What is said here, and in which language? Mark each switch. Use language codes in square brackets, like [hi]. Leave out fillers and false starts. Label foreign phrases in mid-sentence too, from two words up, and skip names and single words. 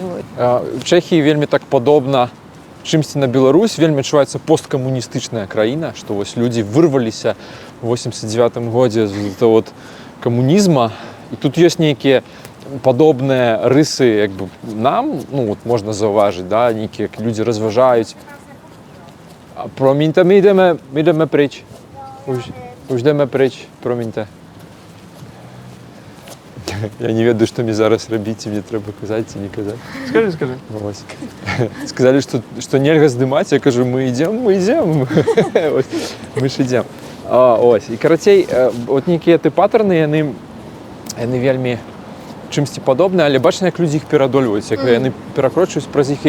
[be] Чэхіі вельмі так падобна чымсьці на Беларусь, вельмі адчуваецца посткамуністычная краіна, што вось людзі вырваліся ў 89-м годзе з камунізма, і тут ёсць нейкія падобныя рысы, як бы нам, можна заўважыць, да, нейкія людзі разважаюць. [uk] Проміньте, ми йдемо прич. Йдемо прич, проміньте. [be] Я не ведаю, што мне зараз рабіць, і мне трэба казаць ці не казаць. Скажи. Вось. Сказалі, што нельга здымаць, я кажу, мы ідзем. Мы ж ідзем. І карацей, от нейкія патэрны, яны вельмі чымсьці падобныя, але бачна, як людзі іх пераадольваюць, як яны перакрочваюць праз іх.